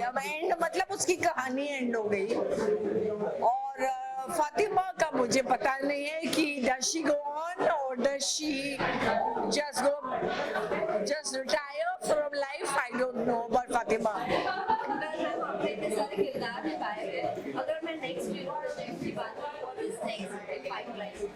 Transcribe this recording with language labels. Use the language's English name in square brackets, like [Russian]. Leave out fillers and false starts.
[Hindi] अब एंड मतलब उसकी कहानी एंड हो गई। और फातिमा का मुझे पता नहीं है कि [English] does she go on or does she just retire from life? I don't know about Fatima. [Hindi] आपने इतने सारे किरदार निभाए हैं, अगर मैं नेक्स्ट प्रोजेक्ट की बात करूँ, [English] What is next in pipeline?